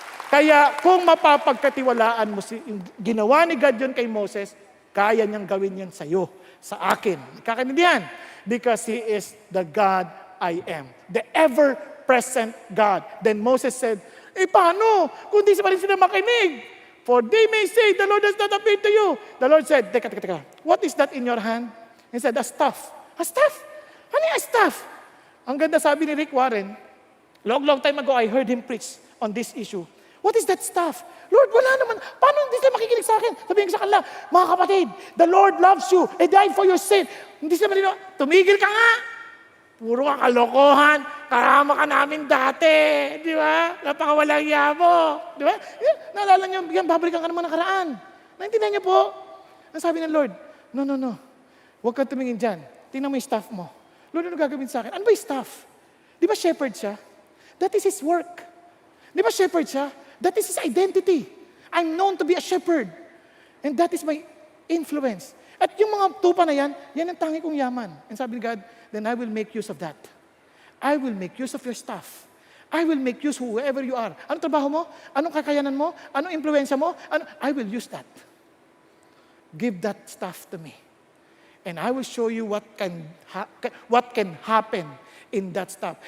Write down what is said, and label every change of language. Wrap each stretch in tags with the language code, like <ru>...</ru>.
<tl>Kaya kung mapapagkatiwalaan mo ginawa ni God yun kay Moses, kaya niyang gawin yan sa iyo, sa akin. Kakaintindihan?</tl> <en>Because He is the God I am. The ever-present God. Then Moses said,</en> <tl>paano kung di pa rin sila makinig?</tl> <en>For they may say, the Lord has not appeared to you. The Lord said,</en> <tl>teka,</tl> <en>what is that in your hand? He said, a staff. A staff?</en> <tl>Ano yung staff? Ang ganda sabi ni</tl> <en>Rick Warren, long time ago, I heard him preach on this issue. What is that staff? Lord,</en> <tl>wala naman. Paano hindi sila makikinig sa akin? Sabihin ko sa kanila, mga kapatid,</tl> <en>the Lord loves you. He died for your sin.</en> <tl>Hindi sila malinaw. Tumigil ka nga. Puro ka kalokohan. Karama ka namin dati. Di ba? Napakawalang iya mo. Di ba? Naalala niyo, yan, babalikan ka naman ng karaan. Naintindihan niyo po? Ang sabi ng Lord, no. Huwag kang tumingin dyan. Tingnan mo yung staff mo. Lord, ano gagawin sa akin? Ano ba yung staff? Di ba shepherd siya?</tl> <en>That is His work.</en> <tl>Di ba shepherd siya?</tl> <en>That is His identity. I'm known to be a shepherd. And that is my influence.</en> <tl>At yung mga tupa na yan ang tangi kong yaman.</tl> <en>And</en> <tl>sabi ni</tl> <en>God, then I will make use of that. I will make use of your staff. I will make use whoever you are.</en> <tl>Anong trabaho mo? Anong kakayanan mo? Anong impluensya mo?</tl> <en>I will use that. Give that stuff to me. And I will show you what can happen in that stuff.</en>